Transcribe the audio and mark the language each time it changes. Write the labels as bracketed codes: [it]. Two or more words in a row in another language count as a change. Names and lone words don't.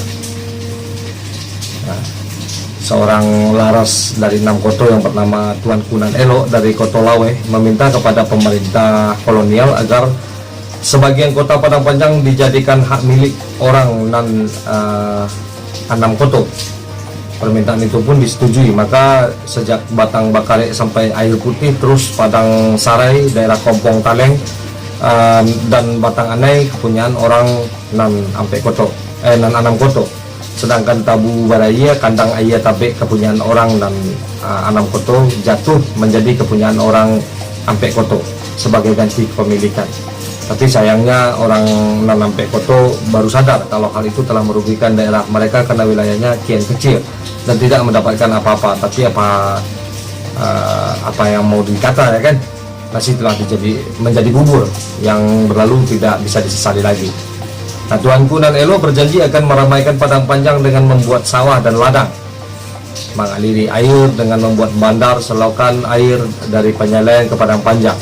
[id] Nah, seorang laras dari Nam Koto yang bernama Tuan Kunan Elo dari Koto Laweh meminta kepada pemerintah kolonial agar sebagian kota Padang Panjang dijadikan hak milik orang Nan Anam Koto. Permintaan itu pun disetujui, maka sejak Batang Bakare sampai Air Putih, terus Padang Sarai, daerah Kompong Taleng, dan Batang Anai kepunyaan orang Nan Ampek Koto, Nan Anam Koto. Sedangkan Tabu Baraya, Kandang Ayah Tabe kepunyaan orang Nan Anam Koto jatuh menjadi kepunyaan orang Ampek Koto sebagai ganti kepemilikan. Tapi sayangnya orang Nan Ampek Koto baru sadar kalau hal itu telah merugikan daerah mereka karena wilayahnya kian kecil dan tidak mendapatkan apa-apa. Tapi apa yang mau dikata, ya kan, nasi telah menjadi bubur yang berlalu tidak bisa disesali lagi. Nah, Tuanku Nan Elo berjanji akan meramaikan Padang Panjang dengan membuat sawah dan ladang, mengaliri air dengan membuat bandar selokan air dari Penyeleng ke Padang Panjang.